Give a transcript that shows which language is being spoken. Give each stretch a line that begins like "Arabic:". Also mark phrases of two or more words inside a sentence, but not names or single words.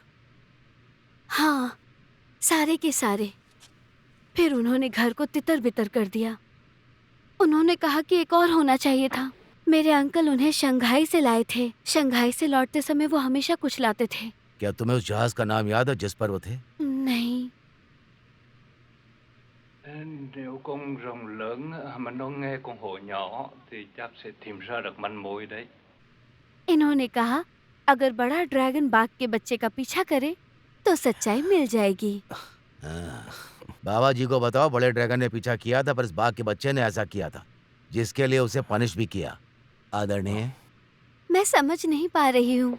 Hindi: हाँ, सारे के सारे। फिर उन्होंने घर को तितर बितर कर दिया। उन्होंने कहा कि एक और होना चाहिए था। मेरे अंकल उन्हें शंघाई से लाए थे। शंघाई से लौटते समय वो हमेशा कुछ लाते थे। क्या तुम्हें उस जहाज का नाम याद है जिस पर वो थे? नहीं।
Vietnamese: Nếu con rồng lớn mà nó nghe con hổ nhỏ thì chắc sẽ tìm ra được manh mối đấy.
Hindi: इन्होंने कहा अगर बड़ा ड्रैगन बाघ के बच्चे का पीछा करे तो सच्चाई मिल जाएगी। बाबा जी को बताओ, बड़े ड्रैगन ने पीछा किया था पर इस बाघ के बच्चे ने ऐसा किया था, जिसके लिए उसे पनिश भी किया। आदरणीय, मैं समझ नहीं पा रही हूँ।